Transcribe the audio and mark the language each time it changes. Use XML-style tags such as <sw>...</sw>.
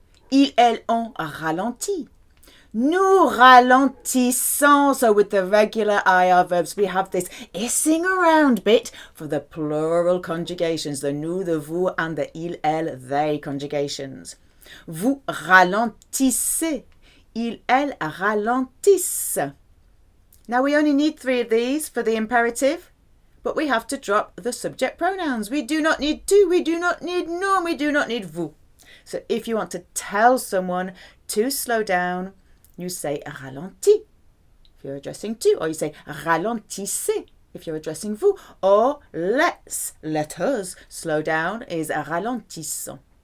<fr>Ils, elles, on ralenti. Nous ralentissons.</fr> <en>So with the regular IR verbs, we have this issing around bit for the plural conjugations, the nous, the vous, and the ils, elles, they conjugations.</en> <fr>Vous ralentissez. Ils, elles ralentissent.</fr> <en>Now we only need 3 of these for the imperative, but we have to drop the subject pronouns. We do not need tu, we do not need nous, and we do not need vous. So if you want to tell someone to slow down, you say ralenti if you're addressing tu, or you say ralentissez if you're addressing vous, or let us slow down is ralentissons.</en>